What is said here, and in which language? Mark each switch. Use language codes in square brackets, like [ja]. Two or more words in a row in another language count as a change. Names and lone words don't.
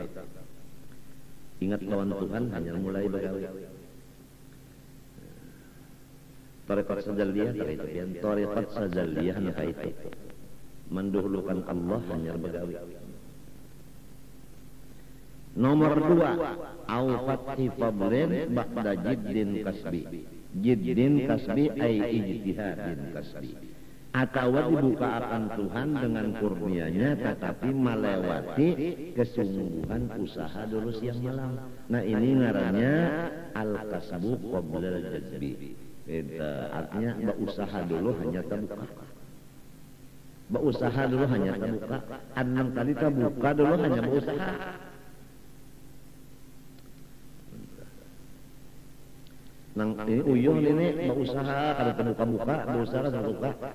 [bjn] Ingat lawan Tuhan hanya mulai bagawi. Tarekat sajalliyah tarekat sajalliyah hanya itu. Mendahulukan Allah hanya bagawi. Nomor 2, [ar] أو فتح فضل بعد جد كسبي. جد كسبي أي اجتهاد كسبي. [bjn] Atau dibuka akan Tuhan dengan kurnianya tetapi melewati kesungguhan usaha dulu siang malam. Nah ini ngarannya [ar] الكسب قبل الجذب. [bjn] Artinya berusaha dulu hanya terbuka. Berusaha dulu hanya terbuka. Anang tadi terbuka dulu hanya berusaha. Nang ini uyuh ini berusaha kalau terbuka-buka, berusaha terbuka.